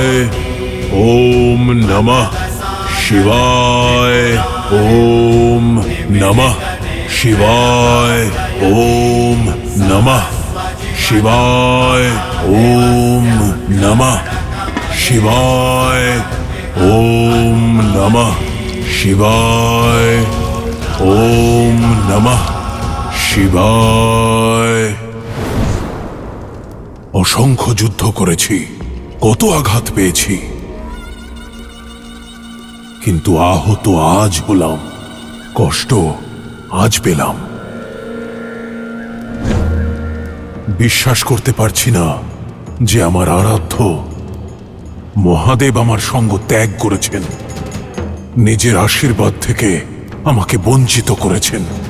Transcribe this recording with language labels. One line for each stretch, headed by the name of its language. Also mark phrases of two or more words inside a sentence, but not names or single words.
Sanskrit: ओम नमः शिवाय, ओम नमः शिवाय, ओम नमः शिवाय, ओम नमः शिवाय, ओम नमः शिवाय, ओम नमः শিবায়।
Bangla: অসংখ্য যুদ্ধ করেছি, কত আঘাত পেয়েছি, কিন্তু আহত আজ হলাম, কষ্ট আজ পেলাম। বিশ্বাস করতে পারছি না যে আমার আরাধ্য মহাদেব আমার সঙ্গ ত্যাগ করেছেন, নিজের আশীর্বাদ থেকে আমাকে বঞ্চিত করেছেন।